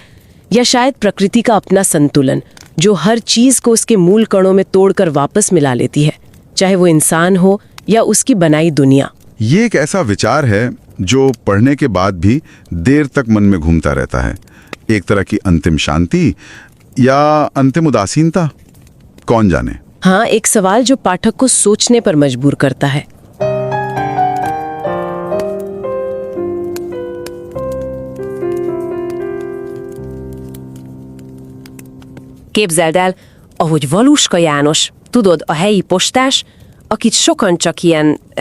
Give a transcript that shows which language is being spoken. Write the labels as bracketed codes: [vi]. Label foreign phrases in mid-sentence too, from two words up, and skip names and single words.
[hi] या शायद प्रकृति का अपना संतुलन जो हर चीज को उसके मूल कणों में तोड़कर वापस मिला लेती है, चाहे वो इंसान हो या उसकी बनाई दुनिया? ये एक ऐसा विचार है जो पढ़ने के बाद भी देर तक मन में घूमता रहता है। एक तरह की अंतिम शांति या अंतिम उदासीनता, कौन जाने। हाँ, एक सवाल जो पाठक को सोचने पर मजबूर करता है। [hu] Képzeld el, ahogy Valuska János, tudod, a helyi postás, akit sokan csak ilyen,